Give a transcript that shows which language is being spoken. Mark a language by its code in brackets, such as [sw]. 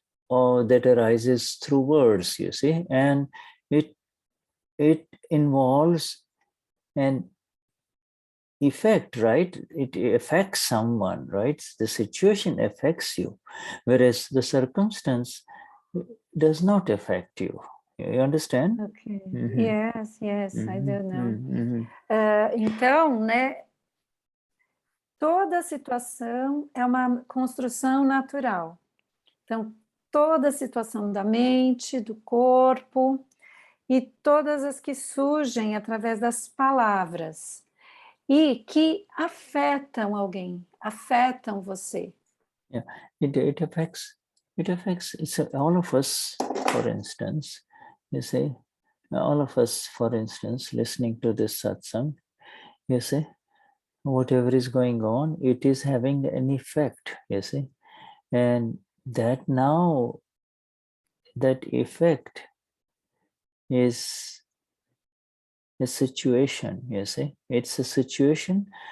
[en] that arises through words, you see, and it involves an effect, right? It affects someone, right? The situation affects you, whereas the circumstance does not affect you. You understand? Okay. Mm-hmm. Yes, yes, I Mm-hmm. don't know. Mm-hmm. [pt] Então, né, toda situação é uma construção natural. Então, toda situação da mente, do corpo e todas as que surgem através das palavras e que afetam alguém, afetam você. [en] Yeah, it affects it's all of us, for instance, you see, all of us, for instance, listening to this satsang, you see, whatever is going on, it is having an effect, you see, and that now that effect is a situation, you see, it's a situation.